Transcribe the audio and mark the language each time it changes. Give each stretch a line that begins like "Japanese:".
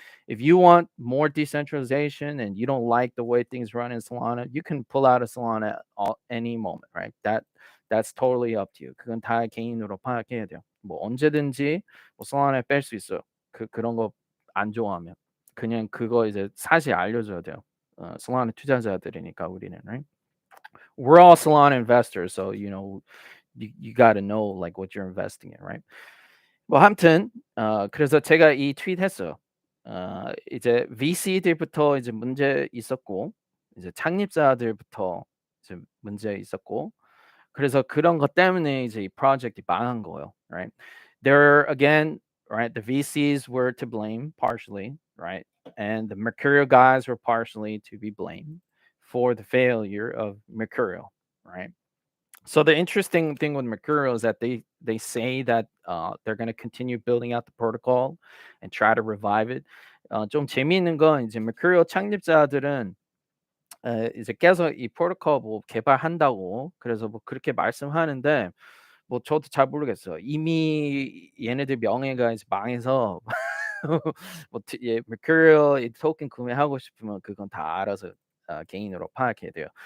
English: If you want more decentralization and you don't like the way things run in Solana, you can pull out of Solana any moment, right? That's totally up to you.
Korean: 그건 다 개인으로 파악해야 돼요. 뭐 언제든지 뭐 Solana에 뺄 수 있어요. 그런 거 안 좋아하면 그냥 그거 이제 사실 알려줘야 돼요.
English: Solana
Korean: 투자자들이니까 우리는,
English: right? We're all Solana investors, so you got to know like what you're investing in, right?
Korean: 뭐 아무튼 그래서 제가 이 트윗 했어요. 이제 VC들부터 이제 문제 있었고 이제 창립자들부터 이제 문제 있었고 그래서 그런 것 때문에 이제 이 프로젝트가 망한 거예요, right?
English: There again, right? The VCs were to blame partially, right? And the Mercurial guys were partially to be blamed for the failure of Mercurial, right? So the interesting thing with Mercurial is that they say that they're going to continue building out the protocol and try to revive it.
Korean: 좀 재미있는 건 이제 Mercurial 창립자들은 이제 계속 이 프로토콜 뭐 개발한다고 그래서 뭐 그렇게 말씀하는데 뭐 저도 잘 모르겠어요. 이미 얘네들 명예가 이제 망해서 뭐 예 Mercurial 이 토큰 구매하고 싶으면 그건 다 알아서 개인으로 파악해야 돼요.